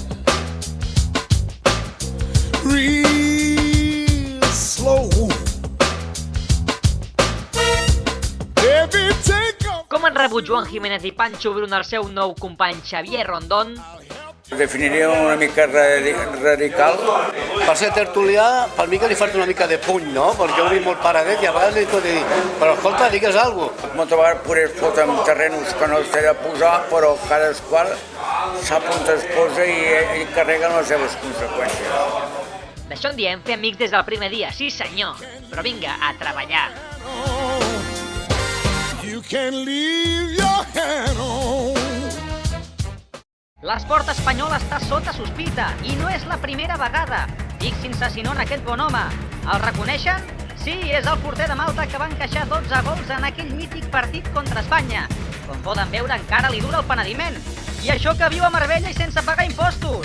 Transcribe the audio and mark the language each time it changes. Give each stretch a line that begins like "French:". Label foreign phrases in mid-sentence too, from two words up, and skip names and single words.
English: real slow. Baby, take off.
Catalan: Com han rebut Joan Jiménez i Pancho Bruna el seu nou company Xavier Rondón? Definiria una mica radical. Per ser tertulià, per mi que li falta una mica de puny, no? Perquè ho dic molt paradet i a vegades li pot dir, però escolta, digues alguna cosa. Moltes vegades poder es fotre en terrenos que no s'ha de posar, però cadasqual sap on es posa i carreguen les seves conseqüències. D'això en diem fer amics des del primer dia, sí senyor. Però vinga, a treballar.
English: You can leave your hand on.
Catalan: L'esport espanyol està sota sospita, i no és la primera vegada. Fixin-se si no en aquest bon home. El reconeixen? Sí, és el porter de Malta que va encaixar 12 gols en aquell mític partit contra Espanya. Com poden veure, encara li dura el penediment. I això que viu a Marbella i sense pagar impostos.